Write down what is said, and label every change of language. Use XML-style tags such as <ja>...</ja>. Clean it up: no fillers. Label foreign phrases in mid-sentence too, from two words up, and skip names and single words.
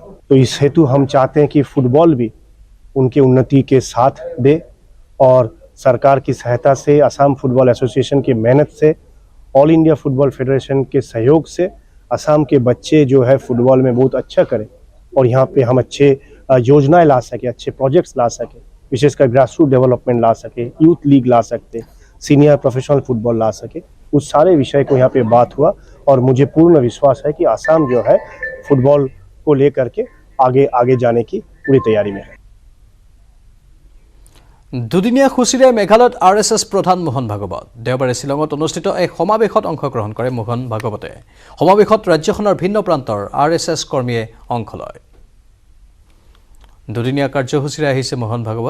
<hi>तो इस हेतु हम चाहते हैं कि फुटबॉल भी उनके उन्नति के साथ दे और सरकार की सहायता से, असम फुटबॉल एसोसिएशन की मेहनत से, ऑल इंडिया फुटबॉल फेडरेशन के सहयोग से असम के बच्चे जो है फुटबॉल में बहुत अच्छा करें और यहाँ पे हम अच्छे योजनाएं ला सके, अच्छे प्रोजेक्ट्स ला सके, विशेषकर ग्रासरूट डेवलपमेंट ला सके, यूथ लीग ला सकते, सीनियर प्रोफेशनल फुटबॉल ला सके। उस सारे विषय को यहाँ पे बात हुआ और मुझे पूर्ण विश्वास है कि असम जो है फुटबॉल को लेकर के आगे जाने की पूरी तैयारी में है।</hi> <as>দুদিনীয়া সূচীৰে মেঘালয়ত RSS প্ৰধান মোহন ভাগৱত দেওবাৰে শ্বিলঙত অনুষ্ঠিত এক সমাৱেশত অংশগ্ৰহণ কৰে মোহন ভাগৱতে। সমাৱেশত ৰাজ্যখনৰ ভিন্ন প্ৰান্তৰ RSS কৰ্মীয়ে অংশ লয়। দুদিনীয়া কাৰ্যসূচীৰে আহিছে মোহন ভাগৱত।</as>